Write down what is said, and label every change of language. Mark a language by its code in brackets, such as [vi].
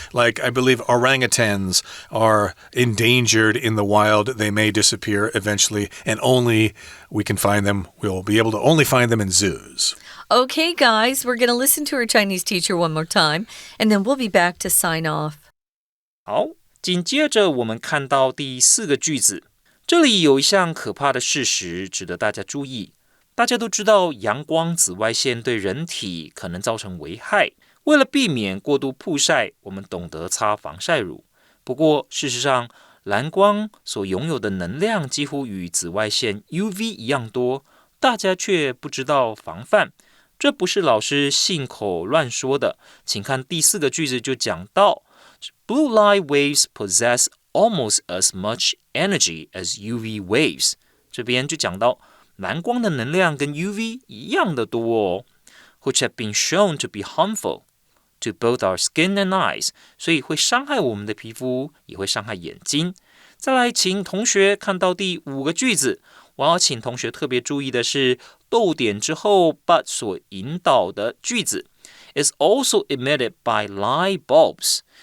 [en] Like I believe orangutans are endangered in the wild. They may disappear eventually, and only we can find them. We'll be able to only find them in zoos. Okay, guys, we're going to listen to our Chinese teacher one more time, and then we'll be back to sign off. [zh] 好，紧接着我们看到第4个句子，这里有一项可怕的事实值得大家注意。大家都知道阳光紫外线对人体可能造成危害，为了避免过度曝晒，我们懂得擦防晒乳。不过事实上，蓝光所拥有的能量几乎与紫外线 UV 一样多，大家却不知道防范。这不是老师信口乱说的，请看第4个句子就讲到 [en] Blue light waves possess almost as much energy as UV waves. [zh] 这边就讲到蓝光的能量跟 UV 一样的多哦 [en] which have been shown to be harmful to both our skin and eyes. [zh] 所以会伤害我们的皮肤，也会伤害眼睛。再来，请同学看到第5个句子，我要请同学特别注意的是逗点之后 but 所引导的句子 [en] is also emitted by light bulbs.